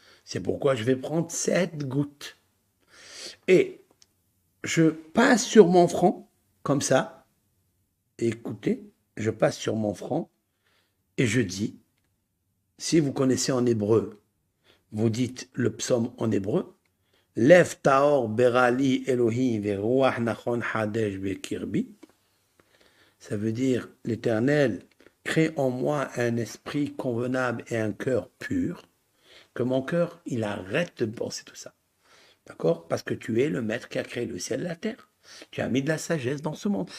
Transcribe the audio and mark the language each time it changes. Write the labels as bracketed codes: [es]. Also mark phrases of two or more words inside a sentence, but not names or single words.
[fr] C'est pourquoi je vais prendre 7 gouttes. Et je passe sur mon front, comme ça. Écoutez, je passe sur mon front et je dis, si vous connaissez en hébreu, vous dites le psaume en hébreu, [he] לב טהור ברא לי אלוקים ורוח נכון חדש בקרבי. [fr] Ça veut dire, l'Éternel crée en moi un esprit convenable et un cœur pur, que mon cœur, il arrête de penser tout ça. D'accord? Parce que tu es le maître qui a créé le ciel et la terre. Tu as mis de la sagesse dans ce monde.